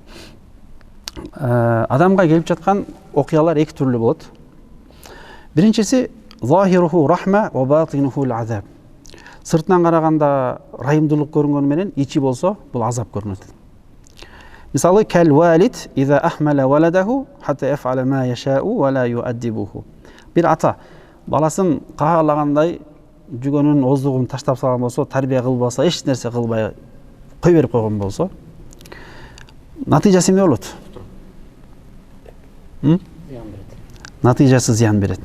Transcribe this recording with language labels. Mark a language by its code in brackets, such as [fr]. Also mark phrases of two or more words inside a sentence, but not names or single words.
[ky] Адамга келип жаткан окуялар эки түрлүү болот. [ar] Биринчиси ظاهره رحمة وباطنه العذاب. [ky] Сыртынан караганда райымдуулук көрүнгөнү менен ичи болсо бул азап көрүнөт. [ar] Мисалы كالوالد إذا أهمل ولده حتى يفعل ما يشاء ولا يؤدبه. [ky] Бир ата баласын каалагандай жүгөнүн оздугун таштап салган болсо, тарбия кылбаса, эч нерсе кылбай кой берип койгон болсо, натыйжасы эмне болот? Натыйжасы зыян берет.